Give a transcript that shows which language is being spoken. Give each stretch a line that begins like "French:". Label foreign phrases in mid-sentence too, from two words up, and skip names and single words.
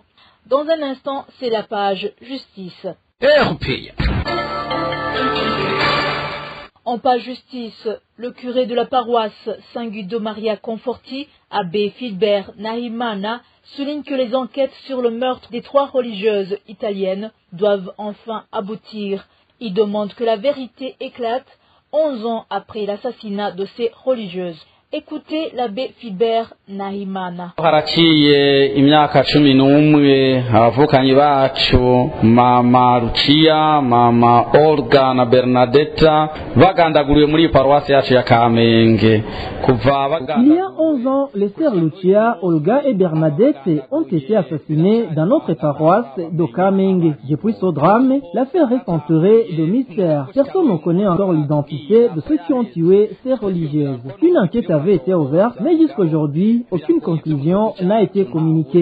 French: Dans un instant, c'est la page justice. En page justice, le curé de la paroisse Saint-Guido Maria Conforti, abbé Philbert Nahimana, souligne que les enquêtes sur le meurtre des 3 religieuses italiennes doivent enfin aboutir. Il demande que la vérité éclate 11 ans après l'assassinat de ces religieuses. Écoutez l'abbé Philbert Nahimana.
Rundi: Haraciye imyaka 11 abavukanyi bacu mama Lucia, mama Olga na Bernadetta bagandaguriwe muri paroisse yacu ya Kamenge.
French: Il y a 11 ans, les sœurs Lucia, Olga et Bernadette ont été assassinées dans notre paroisse de Kamenge. Depuis ce drame, l'affaire reste entourée de mystères. Personne ne connaît encore l'identité de ceux qui ont tué ces religieuses. Une enquête avait été ouverte, mais jusqu'aujourd'hui, aucune conclusion n'a été communiquée.